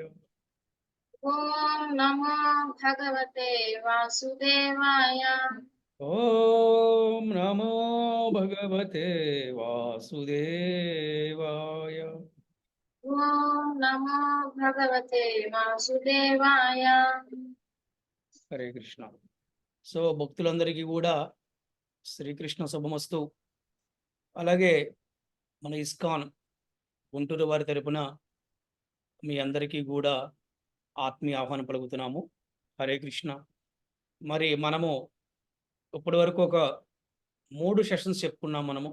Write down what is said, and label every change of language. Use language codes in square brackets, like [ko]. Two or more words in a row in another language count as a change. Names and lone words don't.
[sa] ओम नमो भगवते वासुदेवाय। ओम नमो भगवते वासुदेवाय। ओम नमो भगवते वासुदेवाय। హరే కృష్ణ. [te] సో భక్తులందరికీ కూడా శ్రీకృష్ణ శుభమస్తు. అలాగే మన ఇస్కాన్ గుంటూరు వారి తరపున మీ అందరికీ కూడా ఆత్మీయ ఆహ్వానం పలుకుతున్నాము. [sa] హరే కృష్ణ. [te] మరి మనము ఇప్పటి వరకు ఒక 3 సెషన్స్ చెప్పుకున్నాం మనము.